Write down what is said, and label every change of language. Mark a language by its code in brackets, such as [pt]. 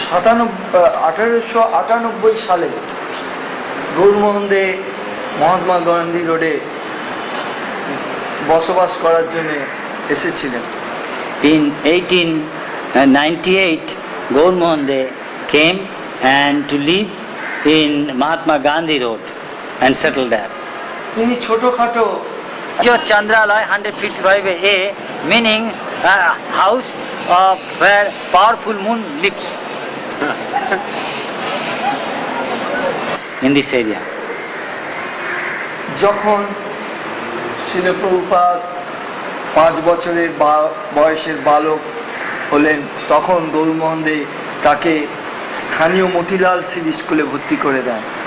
[bn] 1898 সালে গৌরমোহনদে মহাত্মা গান্ধী রোডে বসবাস করার জন্য এসেছিলেন। [en] In 1898, Gaur Mohan came and to live in Mahatma Gandhi Road and settled there. [bn] তিনি ছোটখাটো [en] Chandralaya 155A, meaning a house where powerful moon lives in this area. [bn] যখন শ্রীল প্রভুপাদ 5 বছরের বয়সের বালক হলেন, তখন গৌরমোহন দে তাকে স্থানীয় মতিলাল সিল স্কুলে ভর্তি করে দেন।